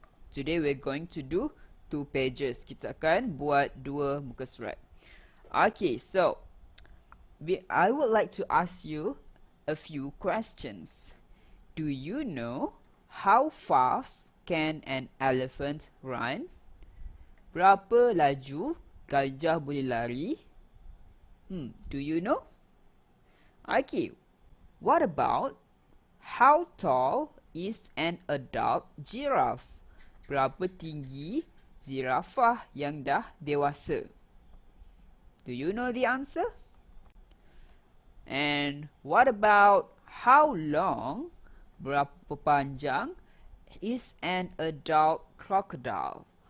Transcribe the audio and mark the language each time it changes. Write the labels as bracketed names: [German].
[English] Today we're going to do 2 pages. [Malay] Kita akan buat 2 muka surat. [English] Okay, so I would like to ask you a few questions. Do you know how fast can an elephant run? [Malay] Berapa laju gajah boleh lari? [English] Do you know? Okay, what about how tall is an adult giraffe? [Malay] Berapa tinggi zirafah yang dah dewasa? [English] Do you know the answer? And what about how long, [Malay] berapa panjang [English] is an adult crocodile?